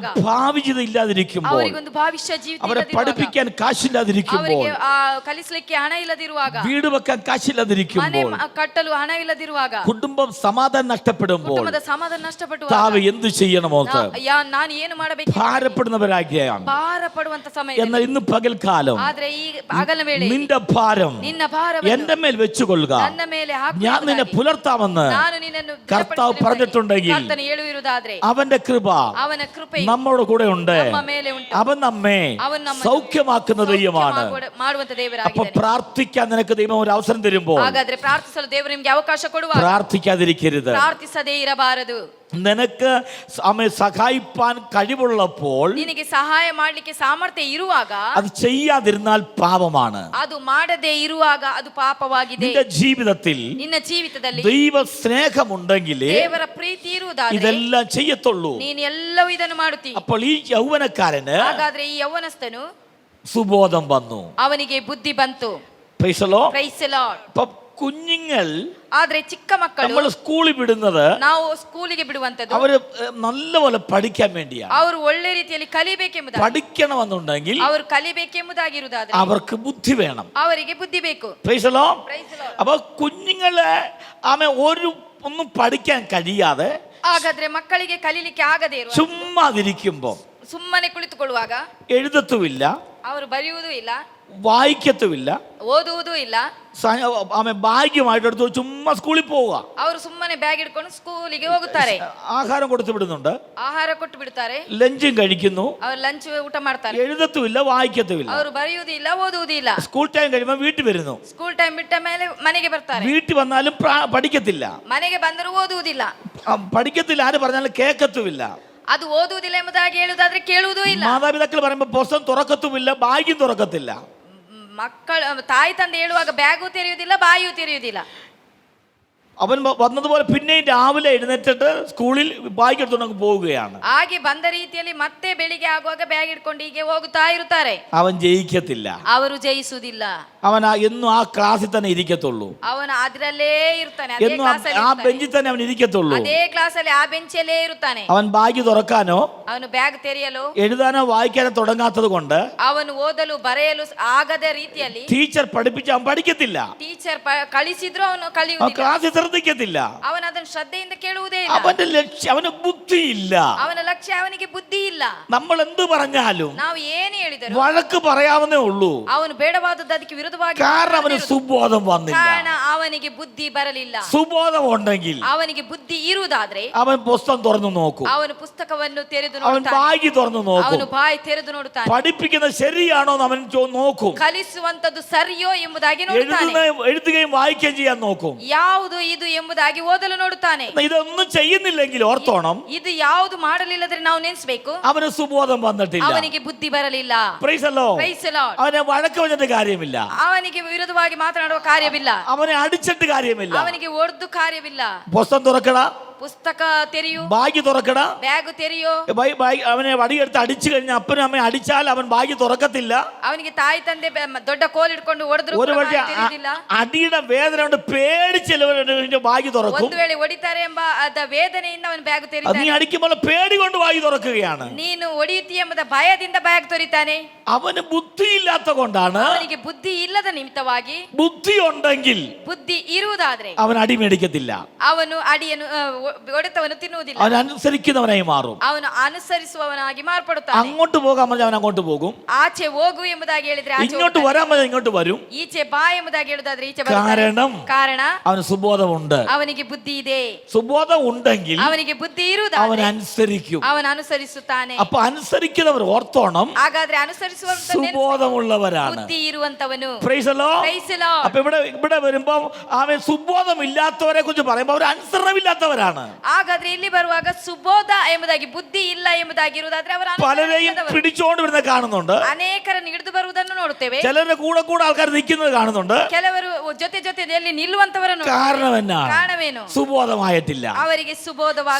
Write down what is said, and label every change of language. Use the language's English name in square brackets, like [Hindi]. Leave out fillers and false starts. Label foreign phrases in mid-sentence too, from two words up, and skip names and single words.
[Kannada] ನೋಡುವಾಗ, [Malayalam] ഭാവി ജീവിതം ഇല്ലാതിരിക്കുമ്പോൾ, [Kannada] ಅವರಿಗೊಂದು ಭವಿಷ್ಯ ಜೀವಿತ [Malayalam] അവരെ [Kannada] ಇಲ್ಲದಿರುವಾಗ, [Malayalam] പഠിപ്പിക്കാൻ കാശില്ലാതിരിക്കുമ്പോൾ, [Kannada] ಅವರಿಗೆ ಕಲಿಸಲಿಕ್ಕೆ ಹಣ ಇಲ್ಲದಿರುವಾಗ, [Malayalam] വീട് വെക്കാൻ [Kannada] ಮನೆ [Malayalam] കാശില്ലാതിരിക്കുമ്പോൾ, [Kannada] ಕಟ್ಟಲು ಹಣ ಇಲ್ಲದಿರುವಾಗ, [Malayalam] കുടുംബം സമാധാനം നഷ്ടപ്പെടുമ്പോൾ, [Kannada] ಕುಟುಂಬದ ಸಮಾಧಾನ ನಷ್ಟಪಟ್ಟು [Malayalam] താവ് എന്ത് ചെയ്യണമോ [Kannada] ನಾನು ಏನು ಮಾಡಬೇಕು [Malayalam] ഭാരപ്പെടുന്നവരാകിയാണ്. [Kannada] ಭಾರ ಪಡುವಂತ ಸಮಯ. [Malayalam] എന്നാൽ ഇന്ന് പകൽക്കാലം [Kannada] ಆದ್ರೆ ಈ ಹಗಲ ವೇಳೆ [Malayalam] നിന്റെ ഭാരം [Kannada] ನಿನ್ನ ಭಾರ [Malayalam] എന്റെ മേൽ വെച്ചുകൊള്ളുക, [Kannada] ನನ್ನ ಮೇಲೆ [Malayalam] ഞാൻ നിന്നെ പുലർത്താമെന്ന് [Kannada] ನಾನು ನಿನ್ನನ್ನು [Malayalam] കർത്താവ് പറഞ്ഞിട്ടുണ്ടെങ്കിൽ [Kannada] ಕರ್ತನು ಹೇಳುವಿರುವುದಾದ್ರೆ [Malayalam] അവന്റെ കൃപ [Kannada] ಅವನ ಕೃಪೆ [Malayalam] നമ്മോട് കൂടെ ഉണ്ട്. [Kannada] ನಮ್ಮ ಮೇಲೆ ಉಂಟು. [Malayalam] അവൻ നമ്മെ [Kannada] ಅವನು ನಮ್ಮನ್ನು [Malayalam] സൗഖ്യമാക്കുന്ന ദൈവമാണ്. [Kannada] ಮಾಡುವಂತ [Malayalam] അപ്പൊ [Kannada] ದೇವರಾಗಿದ್ದಾನೆ. [Malayalam] പ്രാർത്ഥിക്കാൻ നിനക്ക് ദൈവം ഒരു അവസരം തരുമ്പോൾ [Kannada] ಹಾಗಾದ್ರೆ ಪ್ರಾರ್ಥಿಸಲು ದೇವರು ನಿಮಗೆ ಅವಕಾಶ ಕೊಡುವ, [Malayalam] പ്രാർത്ഥിക്കാതിരിക്കരുത്. [Kannada] ಪ್ರಾರ್ಥಿಸದೇ ಇರಬಾರದು. [Malayalam] നിനക്ക് സഹായിപ്പാൻ കഴിവുള്ളപ്പോൾ [Kannada] ನಿನಗೆ ಸಹಾಯ ಮಾಡ್ಲಿಕ್ಕೆ ಸಾಮರ್ಥ್ಯ ಇರುವಾಗ [Malayalam] അത് ചെയ്യാതിരുന്നാൽ പാപമാണ്. [Kannada] ಅದು ಮಾಡದೇ ಇರುವಾಗ ಅದು ಪಾಪವಾಗಿದೆ. [Malayalam] നിന്റെ ജീവിതത്തിൽ [Kannada] ನಿನ್ನ ಜೀವಿತದಲ್ಲಿ [Malayalam] ദൈവ സ്നേഹമുണ്ടെങ്കിൽ [Kannada] ದೇವರ ಪ್ರೀತಿ ಇರುವುದಾದ್ರೆ [Malayalam] ഇതെല്ലാം ചെയ്യത്തുള്ളൂ. [Kannada] ನೀನು ಎಲ್ಲವೂ ಇದನ್ನು ಮಾಡುತ್ತಿ. [Malayalam] അപ്പോൾ ഈ യൗവനക്കാരന് [Kannada] ಹಾಗಾದ್ರೆ ಈ ಯೌವನಸ್ಥನು [Malayalam] സുബോധം വന്നു. [Kannada] ಅವನಿಗೆ ಬುದ್ಧಿ ಬಂತು. [English] Praise the Lord. Praise the Lord. [Malayalam] അപ്പൊ കുഞ്ഞുങ്ങൾ [Kannada] ಆದ್ರೆ ಚಿಕ್ಕ ಮಕ್ಕಳು [Malayalam] നമ്മൾ സ്കൂളിൽ വിടുന്നത് [Kannada] ನಾವು ಸ್ಕೂಲಿಗೆ ಬಿಡುವಂತದ್ದು [Malayalam] അവര് നല്ലപോലെ പഠിക്കാൻ വേണ്ടിയാണ്. [Kannada] ಅವರು ಒಳ್ಳೆ ರೀತಿಯಲ್ಲಿ ಕಲಿಬೇಕೆಂಬುದಾಗಿ, [Malayalam] പഠിക്കണമെന്നുണ്ടെങ്കിൽ [Kannada] ಅವರು ಕಲಿಬೇಕೆಂಬುದಾಗಿರುವುದಾದ್ರೆ [Malayalam] അവർക്ക് ബുദ്ധി വേണം. [Kannada] ಅವರಿಗೆ ಬುದ್ಧಿ ಬೇಕು. [English] Praise the Lord. Praise the Lord. [Malayalam] അപ്പൊ കുഞ്ഞുങ്ങളെ ഒന്നും പഠിക്കാൻ കഴിയാതെ [Kannada] ಹಾಗಾದ್ರೆ ಮಕ್ಕಳಿಗೆ ಕಲಿಲಿಕ್ಕೆ ಆಗದೇ ಇರುವ, [Malayalam] ചുമ്മാതിരിക്കുമ്പോ [Kannada] ಸುಮ್ಮನೆ ಕುಳಿತುಕೊಳ್ಳುವಾಗ [Malayalam] എഴുതത്തുമില്ല, [Kannada] ಅವರು ಬರೆಯುವುದೂ ಇಲ್ಲ, [Malayalam] വായിക്കത്തുമില്ല, [Kannada] ಓದುವುದೂ ಇಲ್ಲ, [Malayalam] ഭാഗ്യമായിട്ടെടുത്ത് ചുമ്മാ സ്കൂളിൽ പോവുക. [Kannada] ಅವರು ಸುಮ್ಮನೆ ಬ್ಯಾಗ್ ಹಿಡ್ಕೊಂಡು ಸ್ಕೂಲಿಗೆ ಹೋಗುತ್ತಾರೆ. [Malayalam] ആഹാരം കൊടുത്തു വിടുന്നുണ്ട്, [Kannada] ಆಹಾರ ಕೊಟ್ಟು ಬಿಡ್ತಾರೆ, [Malayalam] ലഞ്ചും കഴിക്കുന്നു, [Kannada] ಅವರು ಲಂಚ್ ಊಟ ಮಾಡ್ತಾರೆ, [Malayalam] എഴുതത്തുമില്ല, വായിക്കത്തുമില്ല. [Kannada] ಅವರು ಬರೆಯುವುದಿಲ್ಲ, ಓದುವುದಿಲ್ಲ. [English] school time [Malayalam] കഴിയുമ്പോൾ വീട്ടിൽ വരുന്നു, [English] school time [Kannada] ಬಿಟ್ಟ ಮೇಲೆ ಮನೆಗೆ ಬರ್ತಾರೆ. [Malayalam] വീട്ടിൽ വന്നാലും പഠിക്കത്തില്ല. [Kannada] ಮನೆಗೆ ಬಂದರೂ ಓದುವುದಿಲ್ಲ. [Malayalam] പഠിക്കത്തില്ല, ആര് പറഞ്ഞാലും കേൾക്കത്തുമില്ല. [Kannada] ಅದು ಓದುವುದಿಲ್ಲ ಎಂಬುದಾಗಿ ಹೇಳುವುದಾದ್ರೆ ಕೇಳುವುದೂ ಇಲ್ಲ. [Malayalam] മാതാപിതാക്കൾ പറയുമ്പോൾ പുസ്തകം തുറക്കത്തുമില്ല, ബാഗും തുറക്കത്തില്ല. [Kannada] ಮಕ್ಕಳು ತಾಯಿ ತಂದೆ ಹೇಳುವಾಗ ಬ್ಯಾಗು ತೆರೆಯುವುದಿಲ್ಲ, ಬಾಯಿಯೂ ತೆರೆಯುವುದಿಲ್ಲ. [Malayalam] അവൻ വന്നതുപോലെ പിന്നെയും രാവിലെ എഴുന്നേറ്റിട്ട് സ്കൂളിൽ ബാഗ് എടുത്തുകൊണ്ട് പോവുകയാണ്. [Kannada] ಹಾಗೆ ಬಂದ ರೀತಿಯಲ್ಲಿ ಮತ್ತೆ ಬೆಳಿಗ್ಗೆ ಆಗುವಾಗ ಬ್ಯಾಗ್ ಹಿಡ್ಕೊಂಡು ಹೀಗೆ ಹೋಗುತ್ತಾ ಇರುತ್ತಾರೆ. [Malayalam] അവൻ ജയിക്കത്തില്ല. [Kannada] ಅವರು ಜಯಿಸುವುದಿಲ್ಲ. [Malayalam] അവൻ എന്നും ആ ക്ലാസ്സിൽ തന്നെ ഇരിക്കത്തുള്ളൂ. [Kannada] ಅವನು ಅದರಲ್ಲೇ ಇರ್ತಾನೆ, ಅದೇ [Malayalam] എന്നും [Kannada] ಕ್ಲಾಸಲ್ಲಿ [Malayalam] ആ [Kannada] ಇರ್ತಾನೆ. [Malayalam] ബെഞ്ചിൽ തന്നെ അവൻ ഇരിക്കത്തുള്ളൂ. [Kannada] ಅದೇ ಕ್ಲಾಸಲ್ಲಿ ಆ ಬೆಂಚಲ್ಲೇ ಇರುತ್ತಾನೆ. [Malayalam] അവൻ ബാഗ് തുറക്കാനോ [Kannada] ಅವನು ಬ್ಯಾಗ್ ತೆರೆಯಲು, [Malayalam] എഴുതാനോ വായിക്കാനോ തുടങ്ങാത്തത് കൊണ്ട് [Kannada] ಅವನು ಓದಲು ಬರೆಯಲು ಆಗದ ರೀತಿಯಲ್ಲಿ [Malayalam] ടീച്ചർ പഠിപ്പിച്ച് അവൻ പഠിക്കത്തില്ല. [Kannada] ಟೀಚರ್ ಕಳಿಸಿದ್ರು ಅವನು [Malayalam] ആ [Kannada] ಕಲಿಯುವುದಿಲ್ಲ. [Malayalam] ക്ലാസ്സിൽ ശ്രദ്ധിക്കത്തില്ല. [Kannada] ಅವನು ಅದನ್ನು ಶ್ರದ್ಧೆಯಿಂದ ಕೇಳುವುದೇ ಇಲ್ಲ. [Malayalam] അവന്റെ ലക്ഷ്യം, അവന് ബുദ്ധിയില്ല. [Kannada] ಅವನ ಲಕ್ಷ್ಯ, ಅವನಿಗೆ ಬುದ್ಧಿ ಇಲ್ಲ. [Malayalam] നമ്മൾ എന്ത് പറഞ്ഞാലും [Kannada] ನಾವು ಏನು ಹೇಳಿದರು [Malayalam] വഴക്ക് പറയാവുന്നേ ഉള്ളൂ. [Kannada] ಅವನು ಬೇಡವಾದದ್ದು ಅದಕ್ಕೆ ವಿರುದ್ಧವಾಗಿ [Malayalam] കാരണം അവന് സുബോധം വന്നില്ല. [Kannada] ಕಾರಣ ಅವನಿಗೆ ಬುದ್ಧಿ ಬರಲಿಲ್ಲ. [Malayalam] സുബോധം ഉണ്ടെങ്കിൽ [Kannada] ಅವನಿಗೆ ಬುದ್ಧಿ ಇರುವುದಾದ್ರೆ [Malayalam] അവൻ പുസ്തകം തുറന്നു നോക്കും, [Kannada] ಅವನು ಪುಸ್ತಕವನ್ನು ತೆರೆದು [Malayalam] അവൻ [Kannada] ನೋಡುತ್ತಾನೆ, [Malayalam] ബാഗ് തുറന്നു നോക്കും, [Kannada] ಅವನು ಬಾಯಿ ತೆರೆದು ನೋಡುತ್ತಾನೆ. [Malayalam] പഠിപ്പിക്കുന്നത് ശരിയാണോ എന്ന് അവൻ നോക്കും, [Kannada] ಕಲಿಸುವಂತದ್ದು ಸರಿಯೋ ಎಂಬುದಾಗಿ ನೋಡುತ್ತಾನೆ, [Malayalam] എഴുതുകയും വായിക്കുകയും ചെയ്യാൻ നോക്കും. [Kannada] ಯಾವುದು ಇದು ಎಂಬುದಾಗಿ ಓದಲು ನೋಡುತ್ತಾನೆ. [Malayalam] ഇതൊന്നും ചെയ്യുന്നില്ലെങ്കിൽ ഓർത്തോണം, [Kannada] ಇದು ಯಾವುದು ಮಾಡಲಿಲ್ಲದ್ರೆ ನಾವು ನೆನೆಸಬೇಕು, [Malayalam] അവന് സുബോധം വന്നിട്ടില്ല. [Kannada] ಅವನಿಗೆ ಬುದ್ಧಿ ಬರಲಿಲ್ಲ. [English] Praise the Lord. Praise the Lord. [Malayalam] അവനെ വഴക്ക് വെച്ചിട്ട് കാര്യമില്ല, [Kannada] ಅವನಿಗೆ ವಿರುದ್ಧವಾಗಿ ಮಾತನಾಡುವ ಕಾರ್ಯವಿಲ್ಲ, [Malayalam] അവനെ അടിച്ചിട്ട് കാര്യമില്ല. [Kannada] ಅವನಿಗೆ ಒಡೆದು ಕಾರ್ಯವಿಲ್ಲ. [Malayalam] പുസ്തകം തുറക്കട, [Kannada] ಪುಸ್ತಕ ತೆರೆಯು, [Malayalam] ബാഗ് തുറക്കട. [Kannada] ಬ್ಯಾಗ್ ತೆರೆಯೋ. [Malayalam] അവനെ വടിയെടുത്ത് അടിച്ചു കഴിഞ്ഞാൽ അപ്പനും അമ്മയും അടിച്ചാൽ അവൻ ബാഗ് തുറക്കത്തില്ല. [Kannada] ಅವನಿಗೆ ತಾಯಿ ತಂದೆ ದೊಡ್ಡ ಕೋಲ್ ಇಟ್ಕೊಂಡು ಹೊಡೆದ್ರು [Malayalam] ഒരു പക്ഷേ അടിയുടെ വേദന കൊണ്ട് പേടിച്ചെല്ലവന്റെ ബാഗ് തുറക്കും. [Kannada] ಒಂದು ವೇಳೆ ಹೊಡಿತಾರೆ ಎಂಬ ಅದ ವೇದನೆಯಿಂದ ಅವನ ಬ್ಯಾಗ್ [Malayalam] നീ [Kannada] ತೆರೀತಾನೆ. [Malayalam] അടിക്കുമ്പോൾ പേടി കൊണ്ട് ബാഗ് തുറക്കുകയാണ്. [Kannada] ನೀನು ಹೊಡೆಯುತ್ತಿ ಎಂಬ ಭಯದಿಂದ ಬ್ಯಾಗ್ ತೊರಿತಾನೆ. [Malayalam] അവന് ബുദ്ധിയില്ലാത്ത കൊണ്ടാണ്. [Kannada] ಅವನಿಗೆ ಬುದ್ಧಿ ಇಲ್ಲದ ನಿಮಿತ್ತವಾಗಿ, [Malayalam] ബുദ്ധി ഉണ്ടെങ്കിൽ [Kannada] ಬುದ್ಧಿ ಇರುವುದಾದ್ರೆ [Malayalam] അവൻ അടി മേടിക്കത്തില്ല. [Kannada] ಅವನು ಅಡಿಯನ್ನು ಹೊಡೆತವನ್ನು ತಿನ್ನುವುದಿಲ್ಲ. [Malayalam] അവൻ അനുസരിക്കുന്നവനായി മാറും. [Kannada] ಅವನು ಅನುಸರಿಸುವವನಾಗಿ ಮಾರ್ಪಡುತ್ತಾನೆ. [Malayalam] അങ്ങോട്ട് പോകാൻ പറഞ്ഞാൽ അവൻ അങ്ങോട്ട് പോകും. [Kannada] ಆಚೆ ಹೋಗು ಎಂಬುದಾಗಿ ಹೇಳಿದ್ರೆ ಆಚೆ [Malayalam] ഇങ്ങോട്ട് [Kannada] ಹೋಗ್ತಾನೆ. [Malayalam] വരാൻ പറഞ്ഞാൽ ഇങ്ങോട്ട് വരും. [Kannada] ಈಚೆ ಬಾ ಎಂಬುದಾಗಿ ಹೇಳುದಾದ್ರೆ ಈಚೆ ಬರ್ತಾನೆ. ಕಾರಣ [Malayalam] അവന് സുബോധമുണ്ട്. [Kannada] ಅವನಿಗೆ ಬುದ್ಧಿ ಇದೆ. [Malayalam] സുബോധം ഉണ്ടെങ്കിൽ [Kannada] ಅವನಿಗೆ ಬುದ್ಧಿ [Malayalam] അവൻ [Kannada] ಇರುವುದಾದ್ರೆ [Malayalam] അനുസരിക്കും. [Kannada] ಅವನು ಅನುಸರಿಸುತ್ತಾನೆ. [Malayalam] അപ്പൊ അനുസരിക്കുന്നവർ ഓർത്തോണം, [Kannada] ಹಾಗಾದ್ರೆ ಅನುಸರಿಸುವಂತ [Malayalam] സുബോധമുള്ളവരാണ്. [Kannada] ಬುದ್ಧಿ ಇರುವಂತವನು. [English] Praise the Lord. Praise the Lord. [Malayalam] അപ്പൊ ഇവിടെ വരുമ്പോ അവൻ സുബോധമില്ലാത്തവരെ കുറിച്ച് പറയുമ്പോ അവർ അനുസരണമില്ലാത്തവരാണ്. [Kannada] ಹಾಗಾದ್ರೆ ಇಲ್ಲಿ ಬರುವಾಗ ಸುಬೋಧ ಎಂಬುದಾಗಿ, ಬುದ್ಧಿ ಇಲ್ಲ ಎಂಬುದಾಗಿ ಇರುವುದಾದ್ರೆ ಅವರ [Malayalam] പലരെയും പിടിച്ചോണ്ട് വരുന്ന കാണുന്നുണ്ട്. [Kannada] ಅನೇಕರನ್ನು ಹಿಡಿದು ಬರುವುದನ್ನು ನೋಡುತ್ತೇವೆ. [Malayalam] ചിലരുടെ കൂടെ ആൾക്കാർ നിൽക്കുന്നത് കാണുന്നുണ്ട്. [Kannada] ಕೆಲವರು ಜೊತೆಯಲ್ಲಿ ನಿಲ್ಲುವಂತವರನ್ನು. [Malayalam] കാരണം എന്നാ? [Kannada] ಕಾರಣವೇನು? [Malayalam] സുബോധമായിട്ടില്ല. [Kannada] ಅವರಿಗೆ ಸುಬೋಧವಾಗಲಿಲ್ಲ.